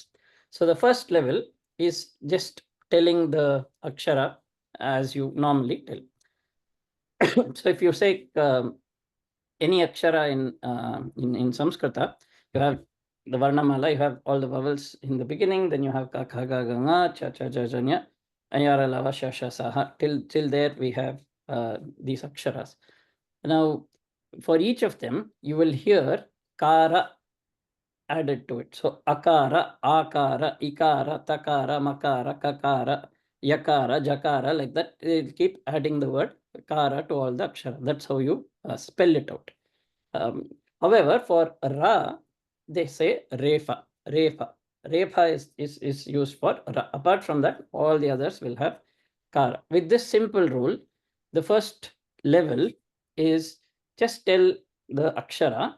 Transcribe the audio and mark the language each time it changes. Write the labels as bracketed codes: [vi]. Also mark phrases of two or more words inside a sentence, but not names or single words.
[en] So the first level is just telling the akshara as you normally tell. So if you say any akshara in Samskrita, you have the Varnamala, you have all the vowels in the beginning, then you have [sa] ka, kha, ga, ga, nga, cha, cha, ja, ja, nya, anyara, lava, sha, sha, sa, ha. [en] Till there we have these aksharas. Now, for each of them, you will hear kara added to it. So, [sa] akara, akara, ikara, takara, makara, kakara, yakara, jakara, [en] like that. They'll keep adding the word kara to all the akshara. That's how you spell it out. However, for ra, they say [sa] refa, refa. [en] Refa is used for ra. Apart from that, all the others will have kara. With this simple rule, the first level is just tell the akshara.